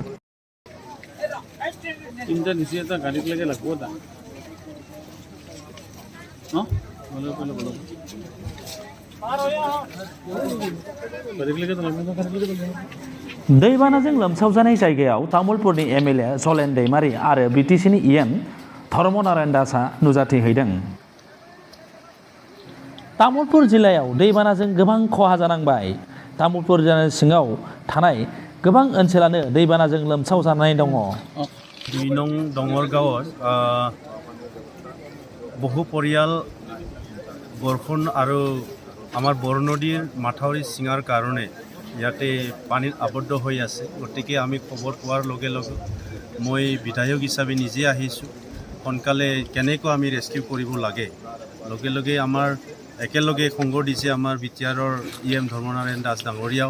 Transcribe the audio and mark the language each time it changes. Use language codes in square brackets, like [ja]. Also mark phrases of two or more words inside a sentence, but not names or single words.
[brx] दैबानाजों लोमसावजानाय जायगायाव तामुलपुरनि एमएलए जलेन दैमारी आरो बीटीसीनि इएम धर्मनारायण दासआ नुजाथिहैदों। तामुलपुर जिल्लायाव दैबानाजों गोबां खहा जानांबाय। तामुलपुर जिल्लानि सिङाव थानाय गोबां ओनसोलानो दैबानाजों लोमसावजानाय दङ। [as] 2 नं दङरगाঁৱত বহু পৰিয়াল বৰষুণ আৰু আমাৰ বৰনদীৰ মাথাউৰি ছিঙাৰ কাৰণে ইয়াতে পানীত আবদ্ধ হৈ আছে। গতিকে আমি খবৰ পোৱাৰ লগে লগে মই বিধায়ক হিচাপে নিজে আহিছোঁ। সোনকালে কেনেকৈ আমি ৰেস্কিউ কৰিব লাগে লগে লগে আমাৰ একেলগে সংগ দিছে আমাৰ বিটিআৰৰ ইএম ধৰ্মনাৰায়ণ দাস ডাঙৰীয়াও।